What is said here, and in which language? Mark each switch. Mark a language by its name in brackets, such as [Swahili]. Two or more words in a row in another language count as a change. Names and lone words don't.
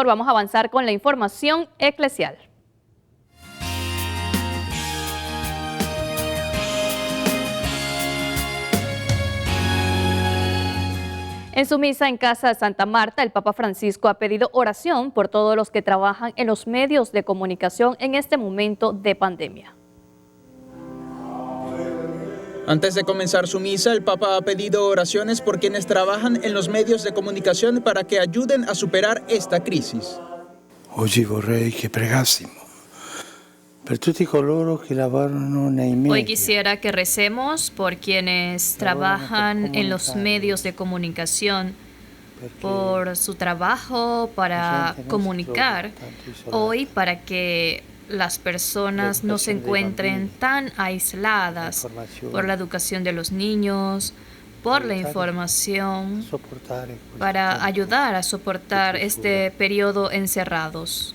[Spanish] Vamos a avanzar con la información eclesial. En su misa en Casa de Santa Marta, el Papa Francisco ha pedido oración por todos los que trabajan en los medios de comunicación en este momento de pandemia. Antes de comenzar su misa, el Papa ha pedido oraciones por quienes trabajan en los medios de comunicación para que ayuden a superar esta crisis. [Italian] Oggi vorrei che pregassimo per tutti coloro che lavorano nei media. [Spanish] Hoy quisiera que recemos por quienes trabajan en los medios de comunicación, por su trabajo para comunicar, hoy para que las personas no se encuentren tan aisladas, por la educación de los niños, por la información, para ayudar a soportar este periodo encerrados.